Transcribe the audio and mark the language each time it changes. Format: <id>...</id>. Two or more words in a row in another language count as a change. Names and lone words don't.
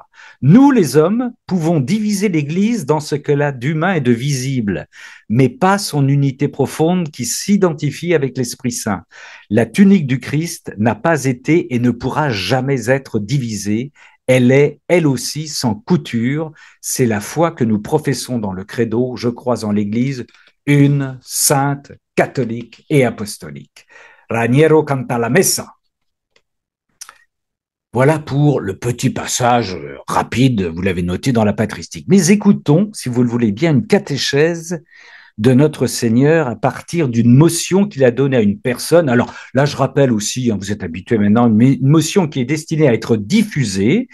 <fr>Nous, les hommes, pouvons diviser l'Église dans ce qu'elle a d'humain et de visible, mais pas son unité profonde qui s'identifie avec l'Esprit Saint. La tunique du Christ n'a pas été et ne pourra jamais être divisée. Elle est, elle aussi, sans couture. C'est la foi que nous professons dans le credo. Je crois en l'Église, une, sainte, catholique et apostolique. Raniero canta la messa. Voilà pour le petit passage rapide, vous l'avez noté dans la patristique. Mais écoutons, si vous le voulez bien, une catéchèse de notre Seigneur à partir d'une motion qu'il a donnée à une personne. Alors là, je rappelle aussi, vous êtes habitués maintenant, une motion qui est destinée à être diffusée.</fr>